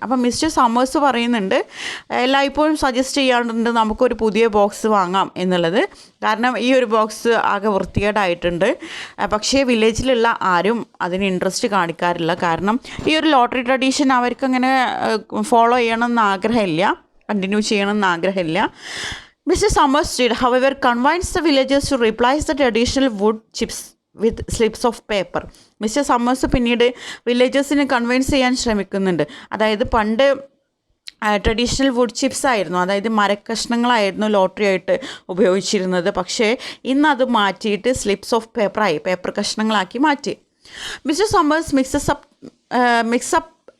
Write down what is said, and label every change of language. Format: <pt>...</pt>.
<ml>അപ്പം mister summers പറയുന്നുണ്ട്, എല്ലായ്പ്പോഴും സജസ്റ്റ് ചെയ്യാറുണ്ട് നമുക്കൊരു പുതിയ ബോക്സ് വാങ്ങാം എന്നുള്ളത്, കാരണം ഈ ഒരു ബോക്സ് ആകെ വൃത്തികേടായിട്ടുണ്ട്. പക്ഷേ വില്ലേജിലുള്ള ആരും അതിന് ഇൻട്രസ്റ്റ് കാണിക്കാറില്ല, കാരണം ഈ ഒരു ലോട്ടറി ട്രഡീഷൻ അവർക്കങ്ങനെ ഫോളോ ചെയ്യണമെന്ന് ആഗ്രഹമില്ല, കണ്ടിന്യൂ ചെയ്യണമെന്ന് ആഗ്രഹമില്ല.</ml> <en>Mister Summers did, however, convince the villagers to replace the traditional wood chips with slips of paper.</en> <ml>Mister summers പിന്നീട് വില്ലേജേഴ്സിനെ കൺവിൻസ് ചെയ്യാൻ ശ്രമിക്കുന്നുണ്ട്. അതായത് പണ്ട് ട്രഡീഷണൽ വുഡ് ചിപ്സ് ആയിരുന്നു, അതായത് മരക്കഷ്ണങ്ങളായിരുന്നു ലോട്ടറി ആയിട്ട് ഉപയോഗിച്ചിരുന്നത്. പക്ഷേ ഇന്നത് മാറ്റിയിട്ട് സ്ലിപ്സ് ഓഫ് പേപ്പർ കഷ്ണങ്ങളാക്കി മാറ്റി. Mister summers mix up</ml>